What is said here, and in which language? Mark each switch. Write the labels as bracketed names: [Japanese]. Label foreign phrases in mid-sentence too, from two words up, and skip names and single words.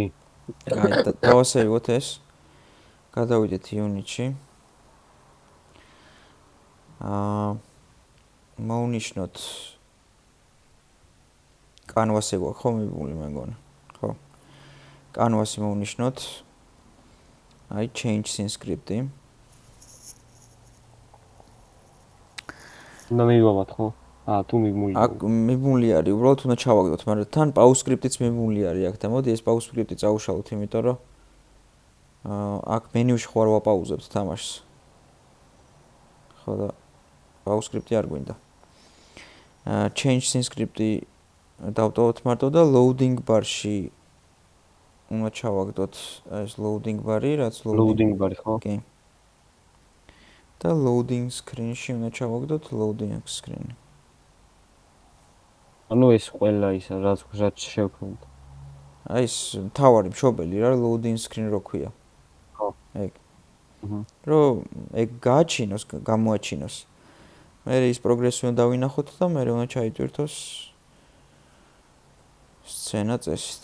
[Georgian] აი, დავასეივოთ ეს. გადავიდეთ unit-ში. მოვნიშნოთ canvas-ი გვაქვს ხო მიბმული მეგონა? ხო. canvas-ი მოვნიშნოთ. აი [English] change scene script- [Georgian] ი. უნდა მივიღოთ ხო? თუ მიბმული. აქ მიბმული არის, უბრალოდ უნდა ჩავაგდოთ, მაგრამ თან [English] pause script- [Georgian] იც მიბმული არის აქ და მოდი ეს [English] pause script- [Georgian] ი წავუშალოთ, იმიტომ რომ აქ მენიუში ხო არ ვაპაუზებთ თამაშს. ხო და [English] pause script- [Georgian] ი არ გვინდა. [English] change scene script- [Georgian] ი დავტოვოთ მარტო და [English] loading bar- [Georgian] ში უნდა ჩავაგდოთ ეს [English] loading bar- [Georgian] ი, რაც [English] loading bar- [Georgian] ი ხო? კი. და [English] loading screen- [Georgian] ში უნდა ჩავაგდოთ [English] loading screen. [Georgian] ანუ ეს ყველა ის რაც შევქმნით. აი ეს თავარი მშობელი რა [English] loading screen [Georgian] რო ქვია. ხო. ეგ. რომ ეგ გააჩინოს, გამოაჩინოს. მე ის პროგრესი უნდა დავინახოთ და მე უნდა ჩაიტვირთოს სცენა წესით.